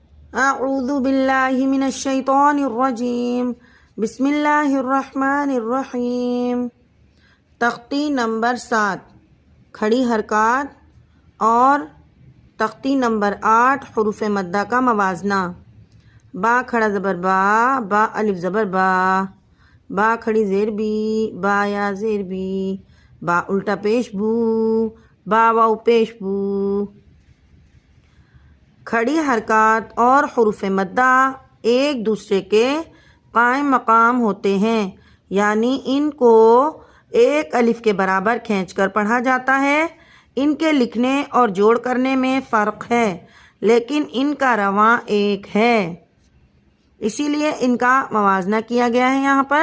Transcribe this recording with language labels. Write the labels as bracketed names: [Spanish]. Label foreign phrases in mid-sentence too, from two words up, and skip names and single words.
[Arabic] اعوذ باللہ من الشیطان الرجیم، بسم اللہ الرحمن الرحیم۔ [Urdu] تختی نمبر 7 کھڑی حرکات اور تختی نمبر 8 حروف مدہ کا موازنہ۔ با کھڑا زبر با، با الف زبر با، با کھڑی زیر بی، با یا زیر بی، با الٹا پیش بو، با واو پیش بو۔ کھڑی حرکات اور حروف مدہ ایک دوسرے کے قائم مقام ہوتے ہیں، یعنی ان کو ایک الف کے برابر کھینچ کر پڑھا جاتا ہے۔ ان کے لکھنے اور جوڑ کرنے میں فرق ہے، لیکن ان کا رواں ایک ہے، اسی لیے ان کا موازنہ کیا گیا ہے یہاں پر۔